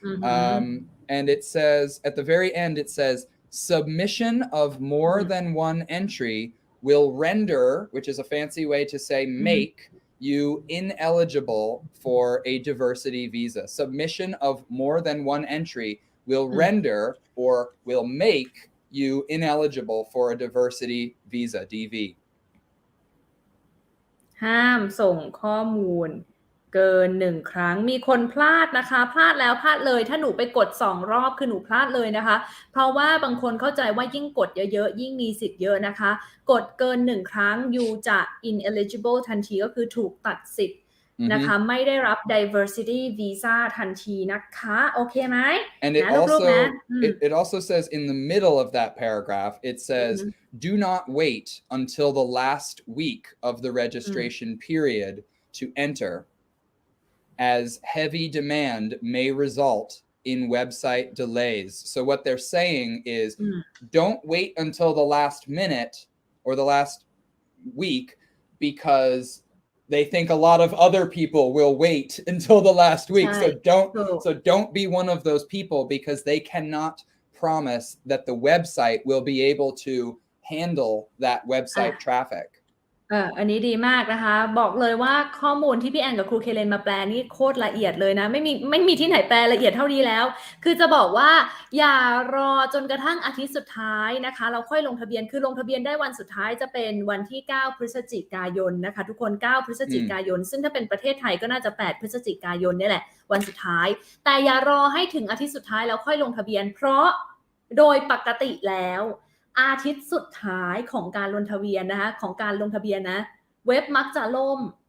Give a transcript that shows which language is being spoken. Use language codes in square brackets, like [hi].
[en] And it says, at the very end, it says, submission of more than one entry will render, which is a fancy way to say make, you ineligible for a diversity visa. Submission of more than one entry will render or will make you ineligible for a diversity visa, DV. [th] ห้ามส่งข้อมูลเกิน1 ครั้งมีคนพลาดนะคะพลาดแล้วพลาดเลยถ้าหนูไปกด2 รอบคือหนูพลาดเลยนะคะเพราะว่าบางคนเข้าใจว่ายิ่งกดเยอะๆยิ่งมีสิทธิ์เยอะนะคะกดเกิน1 ครั้งยูจะ ineligible ทันทีก็คือถูกตัดสิทธิ์นะคะไม่ได้รับ diversity visa ทันทีนะคะโอเคไหม [en] And it also says in the middle of that paragraph it says do not wait until the last week of the registration period to enter as heavy demand may result in website delays. So what they're saying is don't wait until the last minute or the last week because they think a lot of other people will wait until the last week. So don't be one of those people because they cannot promise that the website will be able to handle that website traffic. [th] อันนี้ดีมากนะคะบอกเลยว่าข้อมูลที่พี่แอนกับครูเคเลนมาแปลนี่โคตรละเอียดเลยนะไม่มีที่ไหนแปลละเอียดเท่านี้แล้วคือจะบอกว่า อย่ารอจนกระทั่งอาทิตย์สุดท้ายนะคะเราค่อยลงทะเบียนคือลงทะเบียนได้วันสุดท้ายจะเป็นวันที่9 พฤศจิกายนนะคะทุกคน9 พฤศจิกายนซึ่งถ้าเป็นประเทศไทยก็น่าจะ8 พฤศจิกายนนี่แหละวันสุดท้ายแต่อย่ารอให้ถึงอาทิตย์สุดท้ายแล้วค่อยลงทะเบียนเพราะโดยปกติแล้วอาทิตย์สุดท้ายของการลงทะเบียนนะคะของการลงทะเบียนนะเว็บมักจะล่ม